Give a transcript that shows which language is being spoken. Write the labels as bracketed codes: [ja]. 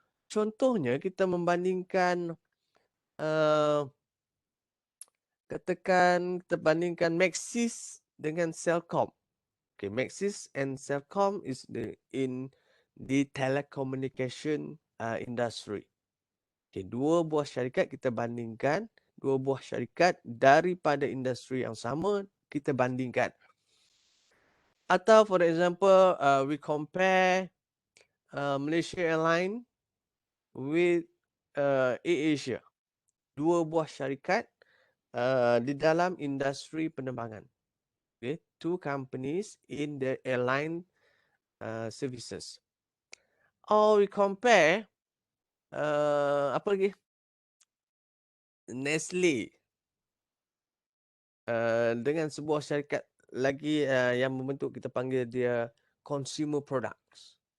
[ms] Contohnya kita membandingkan katakan kita bandingkan Maxis dengan Celcom. [en] Okay, Maxis and Celcom is in the telecommunication industry. [ms] Okay, dua buah syarikat kita bandingkan, dua buah syarikat daripada industri yang sama kita bandingkan. [en] Atau for example, we compare Malaysia Airlines with AirAsia. [ms] Dua buah syarikat di dalam industri penerbangan. [en] Okay, two companies in the airline services. Or we compare [ms] apa lagi? Nestle dengan sebuah syarikat lagi yang membentuk kita panggil dia consumer products.